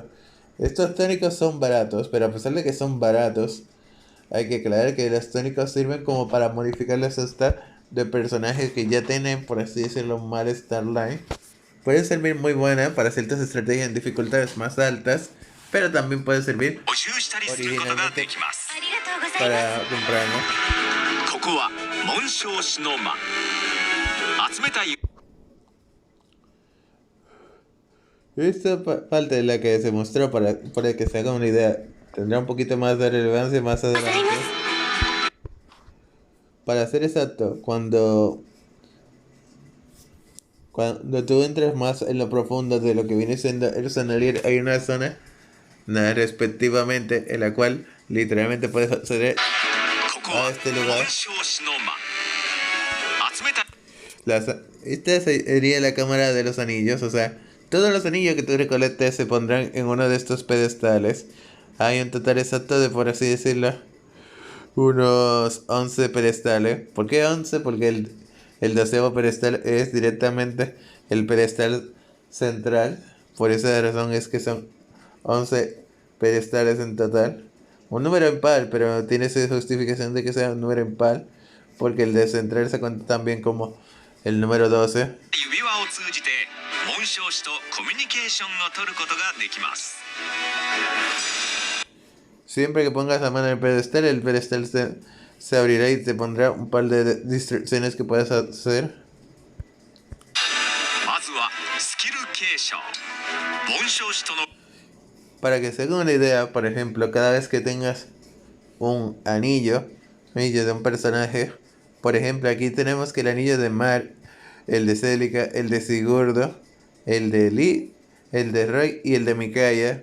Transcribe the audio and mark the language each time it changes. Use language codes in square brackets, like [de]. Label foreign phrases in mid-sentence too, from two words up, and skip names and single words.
[es] Estos tónicos son baratos, pero a pesar de que son baratos, hay que aclarar que los tónicos sirven como para modificar la stat de personajes que ya tienen, por así decirlo, un mal [en] Star Line. [es] Puede servir muy buena para ciertas estrategias en dificultades más altas, pero también puede servir [ja] 補充したりすることがで [es] originalmente [ja] きます。 [es] para comprarlo. [ja] ここは紋章師の間。集めたい [es] Esta parte de la que se mostró para que se haga una idea. Tendrá un poquito más de relevancia más adelante. Para ser exacto, cuando tú entras más en lo profundo de lo que viene siendo el Sonalier, hay una zona, respectivamente, en la cual literalmente puedes acceder [ja] ここ [es] a [ja] は [es] este lugar. [ja] 紋章師の間。集めた [es] Esta sería la cámara de los anillos, o sea, todos los anillos que tú recolectes se pondrán en uno de estos pedestales. Hay un total exacto de, por así decirlo, unos 11 pedestales. ¿Por qué 11? Porque el 12º pedestal es directamente el pedestal central. Por esa razón es que son 11 pedestales en total. Un número impar, pero tiene esa justificación de que sea un número impar, porque el de central se cuenta también como el número 12. [ja] 指輪を通じて紋章師とコミュニケーションを取ることができます。 [es] Siempre que pongas la mano en el pedestal se abrirá y te pondrá un par de distracciones que puedes hacer. [ja] まずはスキル継承。紋章師との [es] Para que se hagan una idea, por ejemplo, cada vez que tengas un anillo de un personaje, por ejemplo, aquí tenemos que el anillo de Mar, el de Celica, el de Sigurdo, el de Lee, el de Roy y el de Mikaya.